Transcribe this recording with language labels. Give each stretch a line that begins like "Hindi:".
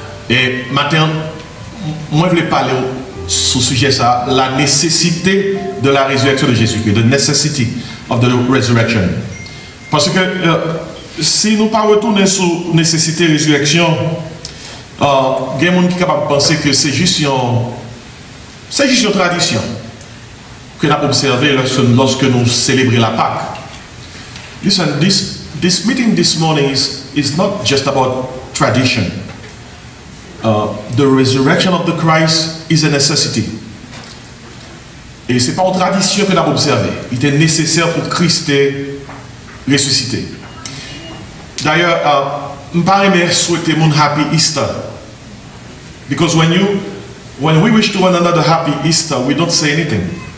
French: Et maintenant, moi je voulais parler sur ce sujet, ça, la nécessité de la résurrection de Jésus-Christ,
English: the necessity of the resurrection.
French: Parce que si nous ne pas retourner sur la nécessité de la résurrection, il y a des gens qui sont capables de penser que c'est juste une tradition que nous avons observée lorsque nous célébrons la Pâque.
English: Listen, this meeting this morning is not just about tradition. The resurrection of the Christ is a necessity.
French: Et ce n'est pas une tradition que nous avons observée. Il était nécessaire pour Christ ressusciter. D'ailleurs, je ne peux pas souhaiter mon happy Easter.
English: Because when we wish to one another happy Easter, we don't say anything.